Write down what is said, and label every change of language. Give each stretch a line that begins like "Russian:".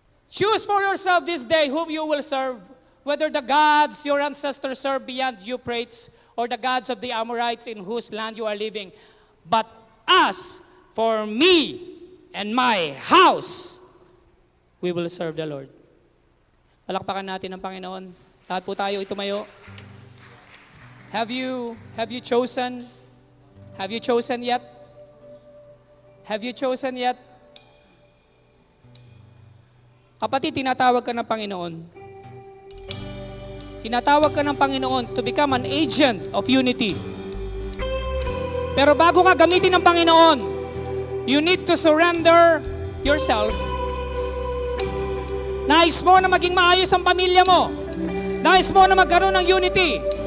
English: Choose for yourself this day whom you will serve, whether the gods your ancestors served beyond Euphrates or the gods of the Amorites in whose land you are living. But as for me and my house, we will serve the Lord.
Filipino: Palakpakan natin ang Panginoon. Lahat po tayo itumayo.
English: Have you chosen? Have you chosen yet? Have you chosen yet?
Filipino: Kapatid, tinatawag ka ng Panginoon. Tinatawag ka ng Panginoon
English: to become an agent of unity.
Filipino: Pero bago ka gamitin ng Panginoon,
English: you need to surrender yourself.
Filipino: Nais mo na maging maayos ang pamilya mo. Nais mo na magkaroon ng unity.